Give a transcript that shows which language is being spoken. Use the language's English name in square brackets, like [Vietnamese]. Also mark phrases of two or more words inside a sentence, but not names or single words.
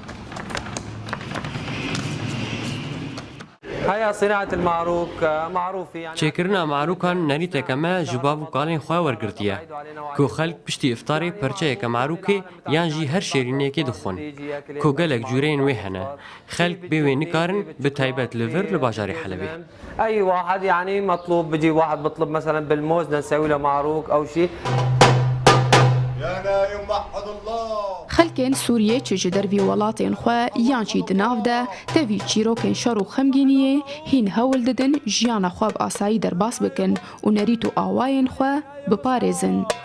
[Kurdish] Çêkirina marûkan nerîteke me ji bav û kalên xwe wergirtiye. Ku xelk piştî iftarê perçeyeke marûkê yan jî her şêrîniyekê dixwin. Ku gelek cûreyên wê hene. Xelk bê wê nikarin bi taybet li vir li bajarê Helebê. [Arabic] أي واحد يعني مطلوب بيجي واحد بطلب مثلا بالموز نسوي له معروك أو شيء. [Kurdish] Xelkên Sûriye çi ji dervî welatên xwe yan jî di nav de tevî çîrokên şer û xemgîniyê hîn hewl didin jiyana xwe bi asayî derbas bikin û nerît û awayên xwe biparêzin.